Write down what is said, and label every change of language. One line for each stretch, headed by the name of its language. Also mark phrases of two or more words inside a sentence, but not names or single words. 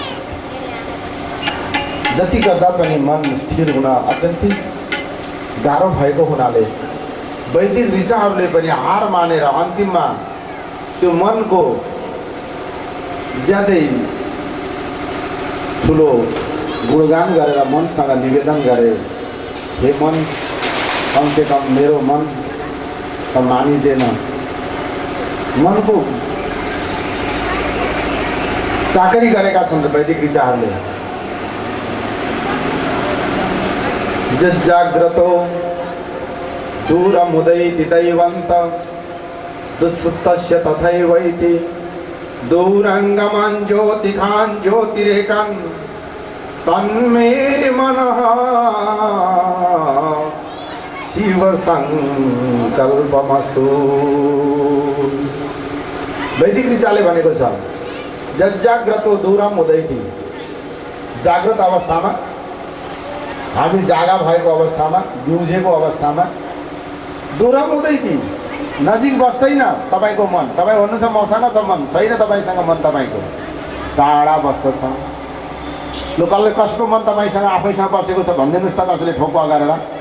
Nepali: जति गर्दा पनि मन स्थिर हुन अत्यन्तै गाह्रो भएको हुनाले वैदिक ऋचाहरूले पनि हार मानेर अन्तिममा त्यो मनको ज्यादै ठुलो गुणगान गरेर मनसँग निवेदन गरे, हे मन, कमसेकम मेरो मन त मानिँदैन। मनको चाकरी गरेका छन् वैदिक ऋचाहरूले।
Sanskrit: जाग्रतो दूरमुदैति दैवन्त दुःसुप्तस्य तथैवैति दूरङ्गमान् ज्योतिकान् ज्योतिरेकान् तन्मे मनः शिवसङ्कल्पमस्तु।
Nepali: वैदिक ऋचाले भनेको छ
Sanskrit: जजाग्रतो दूरम उदैति।
Nepali: जाग्रत अवस्थामा, हामी जागा भएको अवस्थामा, बिउजेको अवस्थामा
Sanskrit: दूरम उदैति,
Nepali: नजिक बस्दैन तपाईँको मन। तपाईँ भन्नुहुन्छ मसँग छ मन, छैन तपाईँसँग मन, तपाईँको टाढा बस्दछ। लु कसको मन तपाईँसँग आफैसँग बसेको छ भनिदिनुहोस् त, कसैले ठोक्वा गरेर।